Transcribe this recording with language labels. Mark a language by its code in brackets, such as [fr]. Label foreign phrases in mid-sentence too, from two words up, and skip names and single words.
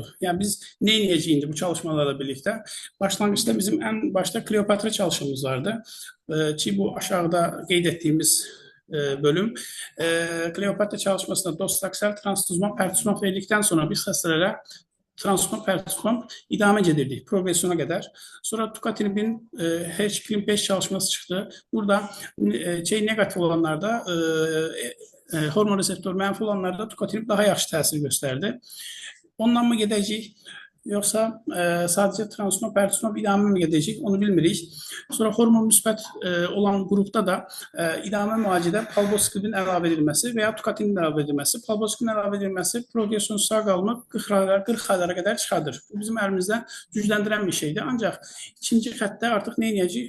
[az] Yəni biz nə edəcəyik indi bu çalışmalarla birlikdə? Başlanğıçda bizim ən başda Kleopatra çalışmamız vardı. Ki bu aşağıda qeyd etdiyimiz bölüm. Kleopatra çalışmasında dostaksel transtuzumab, pertuzumab verdikdən sonra biz xəstələrə transfer perform idame edirdik progresyona kadar. Sonra tucatinibin H-Clean 5 çalışması çıktı. Burada negatif olanlarda hormon reseptör mənfi olanlarda tucatinib daha yaxşı təsir gösterdi. Ondan mı gedəcəyik? Yoksa sadece transfer pertusmab idame mi gedəcəyik? Onu bilmirik. Sonra hormon müsbət olan grupta da idame müalicədə palbociclibin əlavə edilməsi və ya tucatinin əlavə edilməsi. Palbociclibin əlavə edilməsi progresyon sağ qalımı 40 aylara qədər çıxardır. Bu bizim əlimizdə gücləndirən bir şeydir. Ancaq ikinci xəttdə artıq nə edəcəyik?